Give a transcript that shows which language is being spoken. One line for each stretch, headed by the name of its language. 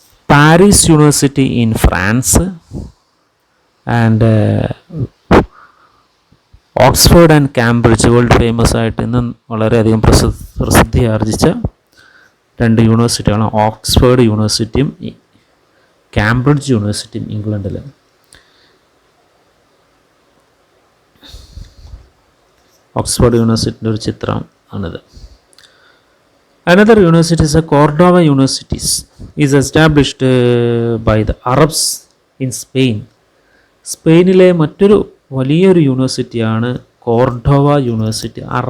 English: Paris university in France and Oxford and Cambridge,
Malayalam: world famous ആയിട്ട് ഇന്ന് വളരെയധികം പ്രസിദ്ധി ആർജിച്ച രണ്ട് യൂണിവേഴ്സിറ്റികളാണ് ഓക്സ്ഫോർഡ് യൂണിവേഴ്സിറ്റിയും കാംബ്രിഡ്ജ് യൂണിവേഴ്സിറ്റിയും ഇംഗ്ലണ്ടിൽ. ഓക്സ്ഫോർഡ് യൂണിവേഴ്സിറ്റിൻ്റെ ഒരു ചിത്രം ആണിത്.
English: Another university is a Cordova Universities is established by the Arabs in Spain.
Malayalam: സ്പെയിനിലെ മറ്റൊരു വലിയൊരു യൂണിവേഴ്സിറ്റിയാണ് കോർഡോവ യൂണിവേഴ്സിറ്റി.